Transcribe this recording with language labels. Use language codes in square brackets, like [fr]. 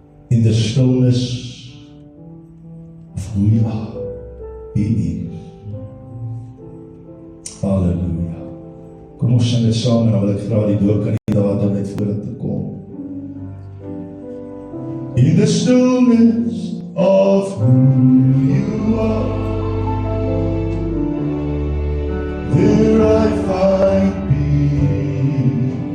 [en] In the stillness of who you are, He is. Halleluja. [af] Kom ons sing dit saam en dan wil ek vra die doopkandidaat om net voor te kom. [en] In the stillness of who you are, there I find peace.